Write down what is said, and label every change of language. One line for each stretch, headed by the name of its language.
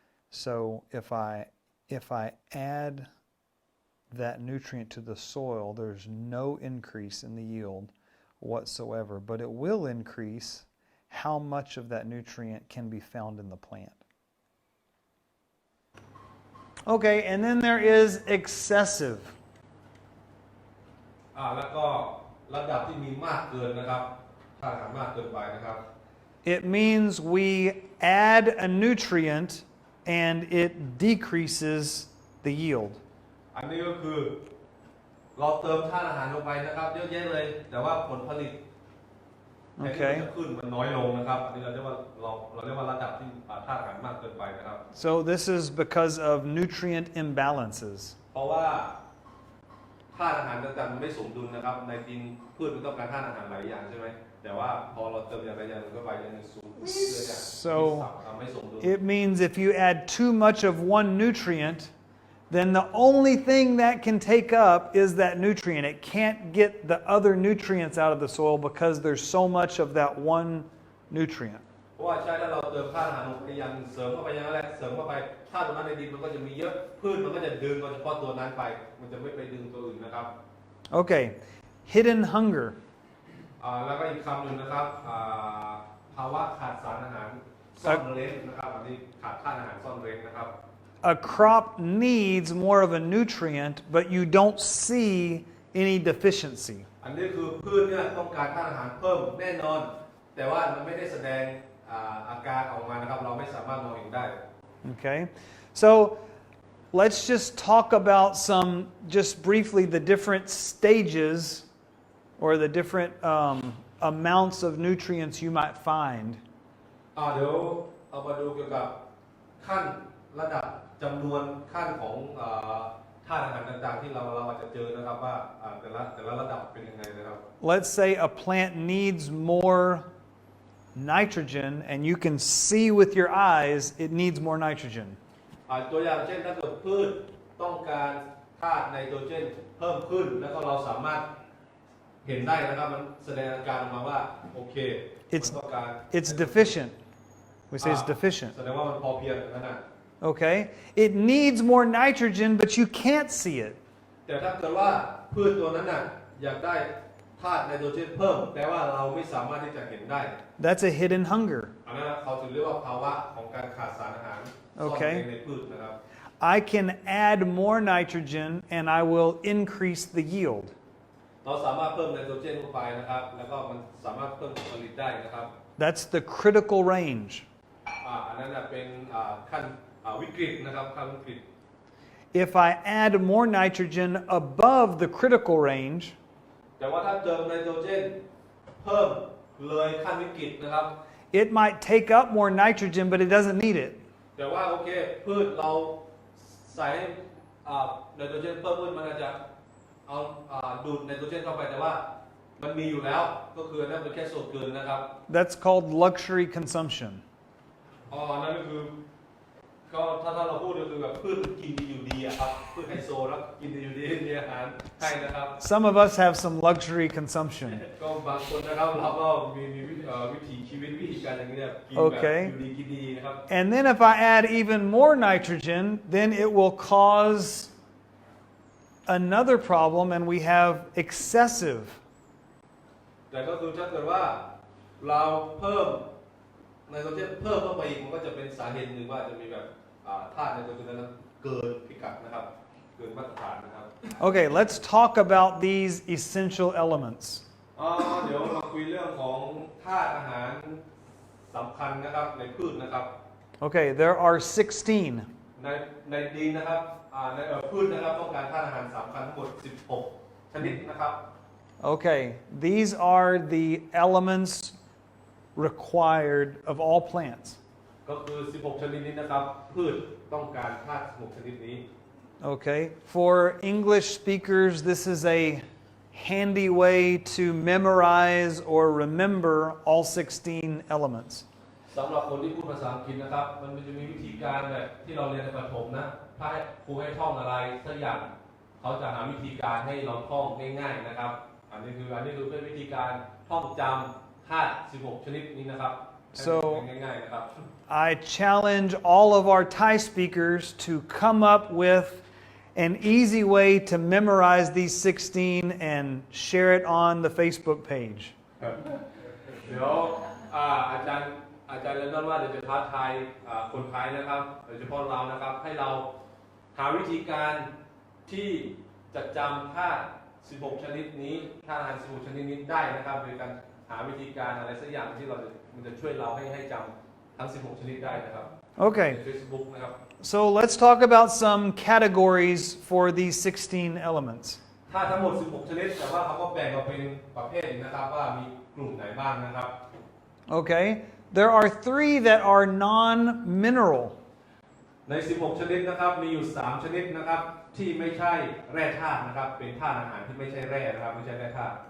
English: So if I add that nutrient to the soil, there's no increase in the yield whatsoever, but it will increase how much of that nutrient can be found in the plant. Okay, and then there is excessive.
Thai: แล้วก็ระดับที่มีมากเกินนะครับธาตุอาหารมากเกินไปนะครับ
English: It means we add a nutrient and it decreases the yield.
Thai: อันนี้ก็คือเราเติมธาตุอาหารลงไปนะครับเยอะแยะเลยแต่ว่าผลผลิตแทนที่จะขึ้นมันน้อยลงนะครับอันนี้เราเรียกว่าระดับที่ธาตุอาหารมากเกินไปนะครับ
English: So this is because of nutrient imbalances.
Thai: เพราะว่าธาตุอาหารต่างๆมันไม่สมดุลนะครับในดินพืชมันต้องการธาตุอาหารหลายอย่างใช่ไหมแต่ว่าพอเราเติมอย่างใดอย่างหนึ่งเข้าไปอย่างหนึ่งสูงเลยเนี่ย
English: So
Thai: ไม่สมดุล
English: it means if you add too much of one nutrient, then the only thing that can take up is that nutrient. It can't get the other nutrients out of the soil because there's so much of that one nutrient.
Thai: เพราะว่าใช่ถ้าเราเติมธาตุอาหารลงไปอย่างเสริมเข้าไปอย่างนั้นแหละเสริมเข้าไปธาตุตรงนั้นในดินมันก็จะมีเยอะพืชมันก็จะดึงเฉพาะตัวนั้นไปมันจะไม่ไปดึงตัวอื่นนะครับ
English: Okay, hidden hunger.
Thai: แล้วก็อีกคำหนึ่งนะครับภาวะขาดสารอาหารซ่อนเร้นนะครับอันนี้ขาดธาตุอาหารซ่อนเร้นนะครับ
English: A crop needs more of a nutrient, but you don't see any deficiency.
Thai: อันนี้คือพืชเนี่ยต้องการธาตุอาหารเพิ่มแน่นอนแต่ว่ามันไม่ได้แสดงอาการออกมานะครับเราไม่สามารถมองเห็นได้
English: Okay, so let's just talk about just briefly the different stages or the different amounts of nutrients you might find.
Thai: เดี๋ยวเอามาดูเกี่ยวกับขั้นระดับจำนวนขั้นของธาตุอาหารต่างๆที่เราอาจจะเจอนะครับว่าแต่ละระดับเป็นยังไงนะครับ
English: Let's say a plant needs more nitrogen and you can see with your eyes it needs more nitrogen.
Thai: ตัวอย่างเช่นถ้าเกิดพืชต้องการธาตุไนโตรเจนเพิ่มขึ้นแล้วก็เราสามารถเห็นได้นะครับมันแสดงอาการออกมาว่าโอเคมันต้องการ
English: It's deficient. We say it's deficient.
Thai: แสดงว่ามันพอเพียงนะ
English: Okay? It needs more nitrogen, but you can't see it.
Thai: แต่ถ้าเกิดว่าพืชตัวนั้นน่ะอยากได้ธาตุไนโตรเจนเพิ่มแต่ว่าเราไม่สามารถที่จะเห็นได้
English: That's a hidden hunger.
Thai: อันนั้นเขาจะเรียกว่าภาวะของการขาดสารอาหารซ่อนเร้นในพืชนะครับ
English: I can add more nitrogen and I will increase the yield.
Thai: เราสามารถเพิ่มไนโตรเจนเข้าไปนะครับแล้วก็มันสามารถเพิ่มผลผลิตได้นะครับ
English: That's the critical range.
Thai: อันนั้นเป็นขั้นวิกฤตนะครับขั้นวิกฤต
English: If I add more nitrogen above the critical range,
Thai: แต่ว่าถ้าเติมไนโตรเจนเพิ่มเลยขั้นวิกฤตนะครับ
English: it might take up more nitrogen, but it doesn't need it.
Thai: แต่ว่าโอเคพืชเราใส่ไนโตรเจนเพิ่มขึ้นมันอาจจะเอาดูดไนโตรเจนเข้าไปแต่ว่ามันมีอยู่แล้วก็คือนั่นเป็นแค่ส่วนเกินนะครับ
English: That's called luxury consumption.
Thai: นั่นก็คือก็ถ้าเราพูดก็คือแบบพืชกินดีอยู่ดีครับพืชไฮโซแล้วกินดีอยู่ดีมีอาหารให้นะครับ
English: Some of us have some luxury consumption.
Thai: ก็บางคนนะครับเราก็มีวิถีชีวิตวิธีการอย่างนี้เนี่ยกินแบบอยู่ดีกินดีนะครับ
English: And then if I add even more nitrogen, then it will cause another problem and we have excessive.
Thai: แต่ก็คือถ้าเกิดว่าเราเพิ่มไนโตรเจนเพิ่มเข้าไปอีกมันก็จะเป็นสาเหตุหนึ่งว่าจะมีแบบธาตุไนโตรเจนนั้นเกินพิกัดนะครับเกินมาตรฐานนะครับ
English: Okay, let's talk about these essential elements.
Thai: เดี๋ยวมาคุยเรื่องของธาตุอาหารสำคัญนะครับในพืชนะครับ
English: Okay, there are 16.
Thai: ในดินนะครับในพืชนะครับต้องการธาตุอาหารสำคัญทั้งหมด16ชนิดนะครับ
English: Okay, these are the elements required of all plants.
Thai: ก็คือ16ชนิดนี้นะครับพืชต้องการธาตุ16ชนิดนี้
English: Okay, for English speakers, this is a handy way to memorize or remember all 16 elements.
Thai: สำหรับคนที่พูดภาษาอังกฤษนะครับมันจะมีวิธีการแบบที่เราเรียนในประถมนะถ้าให้ครูให้ท่องอะไรสักอย่างเขาจะหาวิธีการให้เราท่องง่ายๆนะครับอันนี้คือเป็นวิธีการท่องจำธาตุ16ชนิดนี้นะครับ
English: So
Thai: ง่ายๆนะครับ
English: I challenge all of our Thai speakers to come up with an easy way to memorize these 16 and share it on the Facebook page.
Thai: เดี๋ยวอาจารย์เรนดอนว่าจะท้าทายคนไทยนะครับโดยเฉพาะเรานะครับให้เราหาวิธีการที่จะจำธาตุ16ชนิดนี้ธาตุอาหาร16ชนิดนี้ได้นะครับโดยการหาวิธีการอะไรสักอย่างที่มันจะช่วยเราให้จำทั้ง16ชนิดได้นะครับ
English: Okay.
Thai: ใน Facebook นะครับ
English: So let's talk about some categories for these 16 elements.
Thai: ธาตุทั้งหมด16ชนิดแต่ว่าเขาก็แบ่งออกเป็นประเภทนะครับว่ามีกลุ่มไหนบ้างนะครับ
English: Okay. There are 3 that are non-mineral.
Thai: ใน16ชนิดนะครับมีอยู่3ชนิดนะครับที่ไม่ใช่แร่ธาตุนะครับเป็นธาตุอาหารที่ไม่ใช่แร่นะครับไม่ใช่แร่ธาตุ